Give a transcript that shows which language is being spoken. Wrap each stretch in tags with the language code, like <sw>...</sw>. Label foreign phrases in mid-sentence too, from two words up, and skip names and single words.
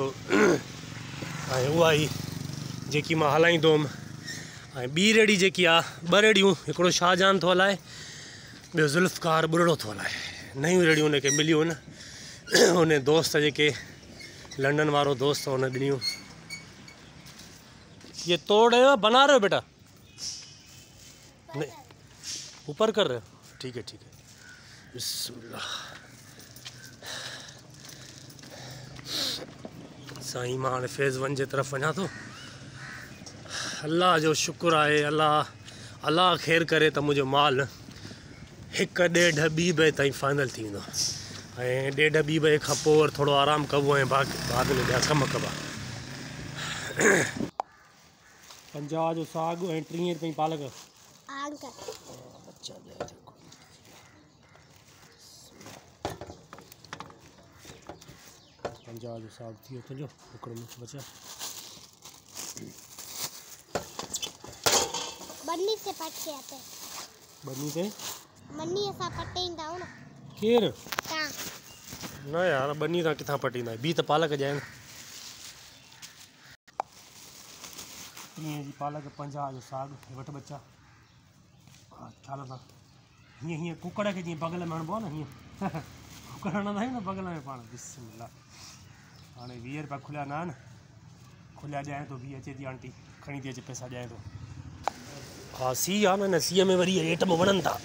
<sd>ऐं उहा ई जेकी मां हलाईंदो हुअमि। ऐं ॿी रेड़ी जेकी आहे 2 रेड़ियूं, हिकिड़ो शाहजहान थो हलाए, ॿियो ज़ुल्फ़कार बुढ़ड़ो थो हलाए। नयूं रेड़ियूं हुनखे मिलियूं आहिनि। उन दोस्त जेके लंडन वारो दोस्त हुन ॾिनियूं।</sd> <ur>یہ توڑ رہے ہو بنا رہے ہو بیٹا? نہیں، اوپر کر رہے ہو؟ ٹھیک ہے ٹھیک ہے.</ur> <sd>बिस्मिल्लाह। साईं मां हाणे फेज़ 1 जे तरफ़ वञा थो। अल्लाह जो शुक्र आहे, अल्लाह ख़ैर करे त मुंहिंजो माल 1 ॾेढ 2 बजे ताईं फाइनल थी वेंदो। ऐं 1.5 2 बजे खां पोइ वरी थोरो आरामु कबो ऐं बाद में ॿिया कम कबा। 50 जो साग ऐं 30 रुपए पालक। अच्छा 50 जो साग थी वियो तुंहिंजो, हिकिड़ो मिर्च बचा।</sd> <ur>بنی سے پٹے آتے. بنی سے?</ur> <sd>बन्नी असां पटेंदा हो न। केर? तां। न यार बन्नी तां किथां पटींदा? बी त पालक जाए। 30 जी पालक, 50 जो साग, वठ बच्चा। हा छाल सां हीअं हीअं कुकड़ खे जीअं बगल में हणबो आहे न, हीअं कुकड़ हणंदा आहियूं न बगल में पाण। बिस्मिल्लाह। हाणे 20 रुपया खुलिया न आहिनि, खुलिया ॾियां थो। बी अचे थी आंटी खणी थी अचे पैसा ॾियां थो। हा सी आहे न, सीअ में वरी आइटम वणनि था।</sd>